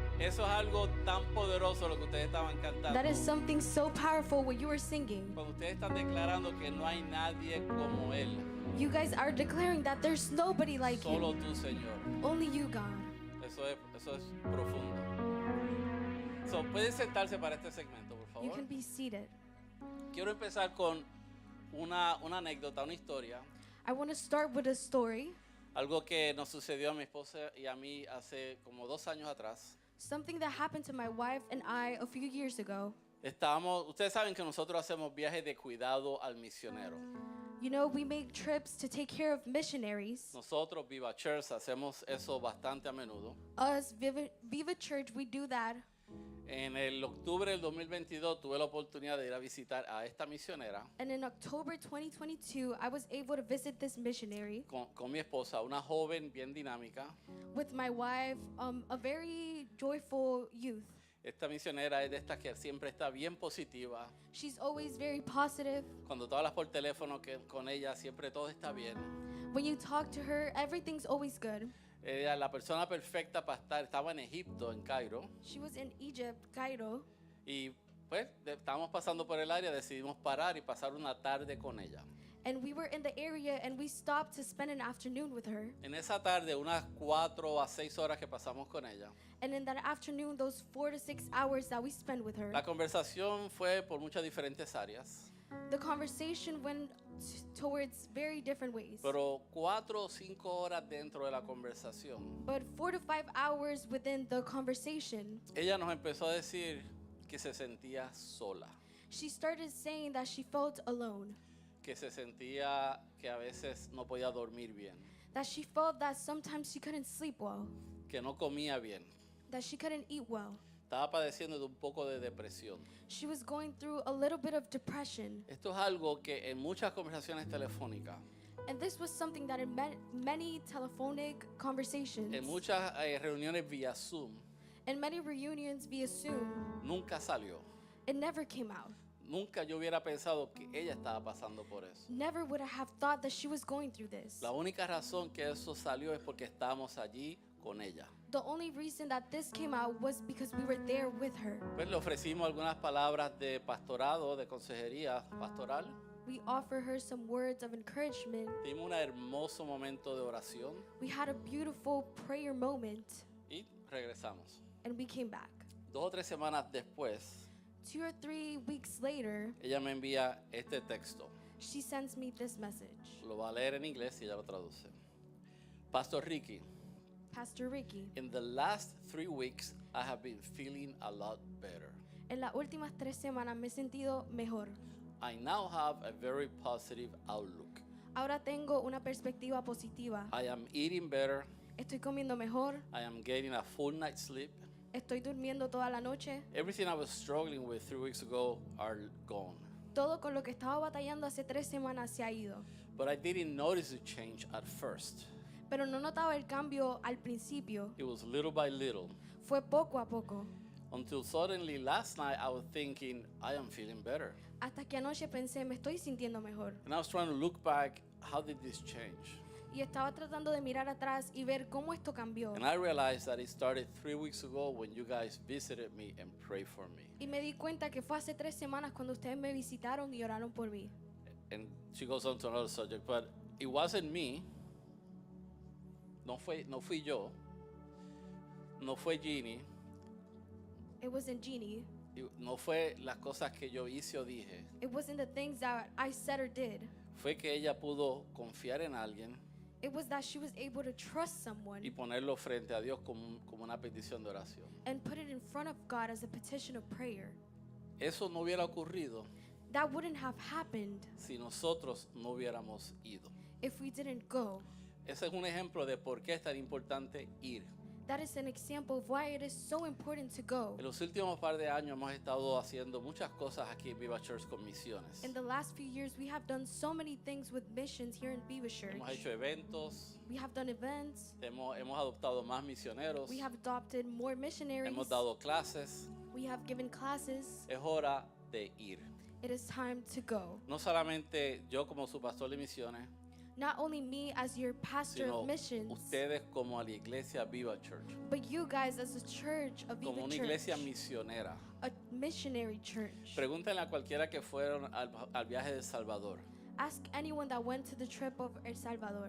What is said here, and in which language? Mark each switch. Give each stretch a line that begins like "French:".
Spanish: Eso es algo tan poderoso lo que ustedes estaban cantando.
English: That is something so powerful what you were singing.
Spanish: Cuando ustedes están declarando que no hay nadie como Él.
English: You guys are declaring that there's nobody like
Spanish: Solo
English: him.
Spanish: tú, Señor.
English: Only you, God.
Spanish: Eso es profundo. So, pueden sentarse para este segmento, por
English: You
Spanish: favor.
English: can be seated.
Spanish: Quiero empezar con una anécdota, una historia.
English: I want to start with a story.
Spanish: Algo que nos sucedió a mi esposa y a mí hace como 2 años atrás.
English: Something that happened to my wife and I a few years ago.
Spanish: Ustedes saben que nosotros hacemos viajes de cuidado al misionero.
English: You know, we make trips to take care of missionaries.
Spanish: Nosotros, Viva Church, hacemos eso bastante a menudo.
English: Us, Viva Church, we do that.
Spanish: En el octubre del 2022 tuve la oportunidad de ir a visitar a esta misionera
English: And in October 2022, I was able to visit this missionary
Spanish: con mi esposa, una joven bien dinámica.
English: with my wife, a very joyful youth.
Spanish: Esta misionera es de estas que siempre está bien positiva.
English: She's always very positive.
Spanish: Cuando tú hablas por teléfono con ella, siempre todo está bien.
English: When you talk to her, everything's always good.
Spanish: Ella es la persona perfecta para estar. Estaba en Egipto, en Cairo.
English: She was in Egypt, Cairo,
Spanish: Y pues estábamos pasando por el área, decidimos parar y pasar una tarde con ella.
English: and we were in the area and we stopped to spend an afternoon with her.
Spanish: En esa tarde, unas 4 a 6 horas que pasamos con ella,
English: And in that afternoon, those 4 to 6 hours that we spent with her,
Spanish: la conversación fue por muchas diferentes áreas.
English: the conversation went towards very different ways.
Spanish: Pero 4 o 5 horas dentro de la conversación,
English: But 4 to 5 hours within the conversation,
Spanish: ella nos empezó a decir que se sentía sola,
English: she started saying that she felt alone,
Spanish: que se sentía que a veces no podía dormir bien,
English: that she felt that sometimes she couldn't sleep well,
Spanish: que no comía bien.
English: that she couldn't eat well.
Spanish: Estaba padeciendo de un poco de depresión.
English: She was going through a little bit of depression.
Spanish: Esto es algo que en muchas conversaciones telefónicas,
English: And this was something that in many telephonic conversations,
Spanish: en muchas reuniones vía Zoom,
English: in many reunions via Zoom,
Spanish: nunca salió.
English: it never came out.
Spanish: Nunca yo hubiera pensado que ella estaba pasando por eso.
English: Never would I have thought that she was going through this.
Spanish: La única razón que eso salió es porque estábamos allí con ella.
English: The only reason that this came out was because we were there with her.
Spanish: Pues le ofrecimos algunas palabras de pastorado, de consejería pastoral.
English: We offer her some words of encouragement.
Spanish: Tuvimos un hermoso momento de oración
English: We had a beautiful prayer moment
Spanish: y regresamos.
English: and we came back.
Spanish: 2 o 3 semanas después,
English: 2 or 3 weeks later,
Spanish: ella me envía este texto.
English: she sends me this message.
Spanish: Lo va a leer en inglés y ella lo traduce.
English: Pastor Ricky, Pastor Ricky, in the last 3 weeks, I have been feeling a lot better.
Spanish: en las últimas 3 semanas me he sentido mejor.
English: I now have a very positive outlook.
Spanish: Ahora tengo una perspectiva positiva.
English: I am eating better.
Spanish: Estoy comiendo mejor.
English: I am getting a full night's sleep.
Spanish: Estoy durmiendo toda la noche.
English: Everything I was struggling with 3 weeks ago are gone.
Spanish: Todo con lo que estaba batallando hace 3 semanas se ha ido.
English: But I didn't notice the change at first.
Spanish: Pero no notaba el cambio al principio.
English: It was little by little.
Spanish: Fue poco a poco.
English: Until suddenly last night I was thinking, I am feeling better.
Spanish: Hasta que anoche pensé, me estoy sintiendo mejor.
English: And I was trying to look back, how did this change?
Spanish: Y estaba tratando de mirar atrás y ver cómo esto cambió.
English: And I realized that it started 3 weeks ago when you guys visited me and prayed for me.
Spanish: Y me di cuenta que fue hace 3 semanas cuando ustedes me visitaron y oraron por mí.
English: And she goes on to another subject, but it wasn't me.
Spanish: No fui yo. No fue Jeannie.
English: It wasn't Jeannie.
Spanish: No fue las cosas que yo hice o dije.
English: It wasn't the things that I said or did.
Spanish: Fue que ella pudo confiar en alguien
English: It was that she was able to trust someone
Spanish: y ponerlo frente a Dios como una petición de oración.
English: and put it in front of God as a petition of prayer.
Spanish: Eso no hubiera ocurrido
English: That wouldn't have happened
Spanish: si nosotros no hubiéramos ido.
English: if we didn't go.
Spanish: Ese es un ejemplo de por qué es tan importante ir.
English: That is an example of why it is so important to go.
Spanish: En los últimos par de años hemos estado haciendo muchas cosas aquí en Viva Church con misiones.
English: In the last few years, we have done so many things with missions here in Viva Church.
Spanish: Hemos hecho eventos,
English: We have done events.
Spanish: hemos adoptado más misioneros,
English: We have adopted more missionaries.
Spanish: hemos dado clases.
English: We have given classes.
Spanish: Es hora de ir.
English: It is time to go.
Spanish: No solamente yo como su pastor de misiones,
English: Not only me as your pastor
Spanish: sino
English: of missions,
Spanish: ustedes como a la iglesia Viva Church,
English: but you guys as a church, a
Spanish: como
English: Viva
Spanish: una
English: church,
Spanish: iglesia misionera.
English: a missionary church.
Spanish: Pregúntenle a cualquiera que fueron al viaje de Salvador,
English: Ask anyone that went to the trip of El Salvador